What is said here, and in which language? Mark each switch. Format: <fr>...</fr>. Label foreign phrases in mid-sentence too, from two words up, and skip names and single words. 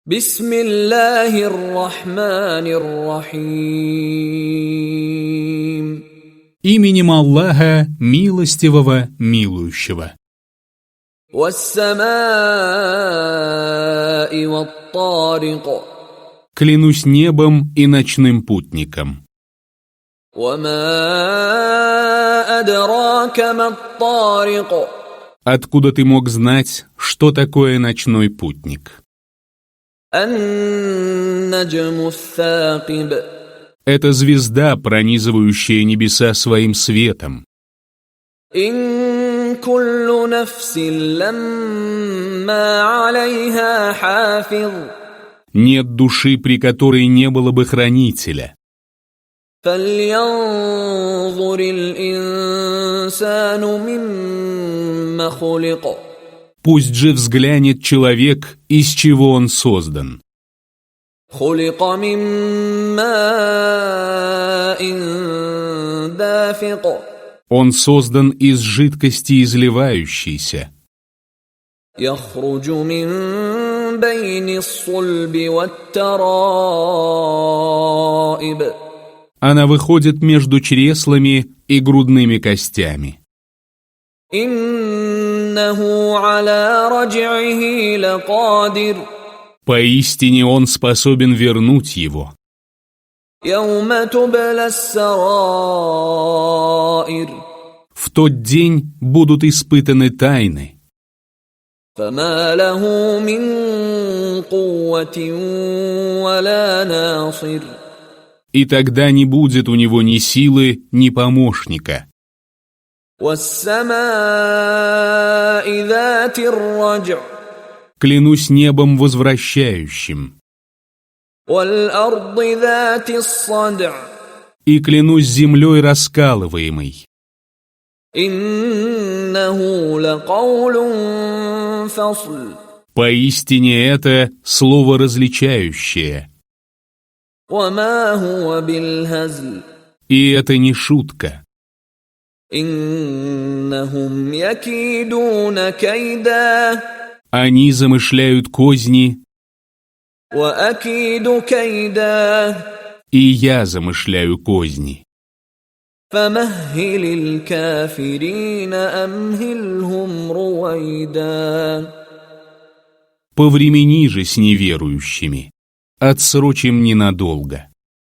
<ar>بسم الله الرحمن الرحيم.</ar> <ru>Именем Аллаха, милостивого, милующего.</ru> <ar>والسماء والطارق.</ar> <ru>Клянусь небом и ночным путником.</ru> <ar>وما أدراك ما الطارق.</ar> <ru>Откуда ты мог знать, что такое ночной путник?</ru> <ar>النجم الثاقب.</ar> <ru>Это звезда, пронизывающая небеса своим светом.</ru> <ar>إن كل نفس لما عليها حافظ.</ar> <ru>Нет души, при которой не было бы хранителя.</ru> <ar>فَلْيَنْظُرِ الْإِنسَانُ مِمَّ خُلِقَ.</ar> <ru>Пусть же взглянет человек, из чего он создан.</ru> <ar>خُلِقَ مِنْ مَاءٍ دَافِقٍ.</ar> <ru>Он создан из жидкости изливающейся.</ru> <ar>يَخْرُجُ مِنْ بَيْنِ الصُّلْبِ وَالتَّرَائِبِ.</ar> <ru>Она выходит между чреслами и грудными костями.</ru> <ar>إِنَّهُ عَلَى رَجْعِهِ لَقَادِرٌ.</ar> <ru>Поистине он способен вернуть его.</ru> <ar>يَوْمَ تُبْلَى السَّرَائِرُ.</ar> <ru>В тот день будут испытаны тайны.</ru> <ar>فَمَا لَهُ مِنْ قُوَّةٍ وَلَا نَاصِرٍ.</ar> <ru>И тогда не будет у него ни силы, ни помощника.</ru> <ar>وَالسَّمَاءِ ذَاتِ الرَّجْعِ.</ar> <ru>Клянусь небом возвращающим.</ru> <ar>وَالْأَرْضِ ذَاتِ الصَّدْعِ.</ar> <ru>И клянусь землей раскалываемой.</ru> <ar>إِنَّهُ لَقَوْلٌ فَصْلٌ.</ar> <ru>Поистине это слово различающее.</ru> <ar>وَمَا هُوَ بِالْهَزْلِ.</ar> <ru>И это не шутка.</ru> <ar>إِنَّهُمْ يَكِيدُونَ كَيْدًا.</ar> <ru>Они замышляют козни,</ru> <ar>وَأَكِيدُ كَيْدًا.</ar> <ru>и я замышляю козни.</ru> <ar>فَمَهِّلِ الْكَافِرِينَ أَمْهِلْهُمْ رُوَيْدًا.</ar> <ru>Повремени же с неверующими, отсрочим ненадолго.</ru>